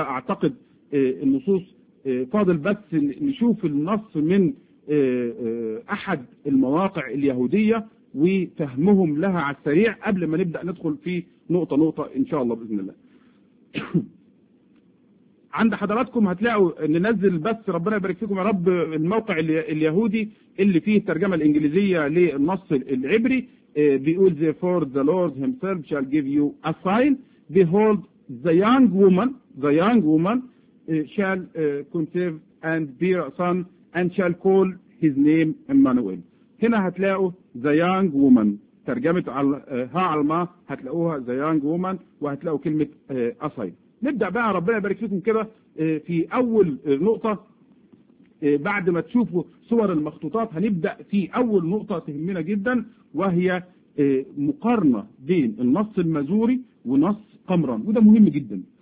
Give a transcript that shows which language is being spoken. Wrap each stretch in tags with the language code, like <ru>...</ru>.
<ar>أعتقد النصوص فاضل بس نشوف النص من أحد المواقع اليهودية وفهمهم لها على السريع قبل ما نبدأ ندخل في نقطة نقطة إن شاء الله بإذن الله. عند حضراتكم هتلاقوا ننزل بس، ربنا يبارك فيكم يا رب، الموقع اليهودي اللي فيه الترجمة الإنجليزية للنص العبري. بيقول</ar> <en>therefore the Lord himself shall give you a sign, behold the young woman shall conceive and bear a son and shall call his name Emmanuel.</en> <ar>هنا هتلاقوا</ar> <en>the young woman</en> <ar>ترجمة ها علما، هتلاقوها the young woman وهتلاقوا كلمة أصيل. نبدأ بقى ربنا يبارك فيكم كده في أول نقطة بعد ما تشوفوا صور المخطوطات. هنبدأ في أول نقطة تهمنا جدا وهي مقارنة بين النص المزوري ونص قمران، وده مهم جدا.</ar>